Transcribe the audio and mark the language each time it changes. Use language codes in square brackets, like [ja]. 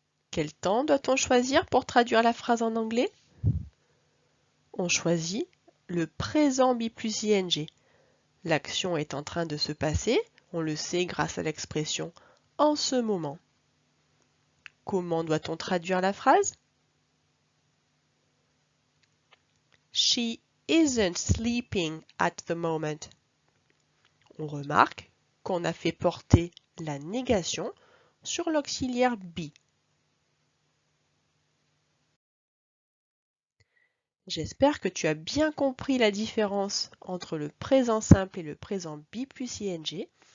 [fr] Quel temps doit-on choisir pour traduire la phrase en anglais? On choisit le présent bi plus ing. L'action est en train de se passer, on le sait grâce à l'expression en ce moment. Comment doit-on traduire la phrase? [en] She isn't sleeping at the moment. [fr] On remarque qu'on a fait porter la négation sur l'auxiliaire be. J'espère que tu as bien compris la différence entre le présent simple et le présent bi plus ing.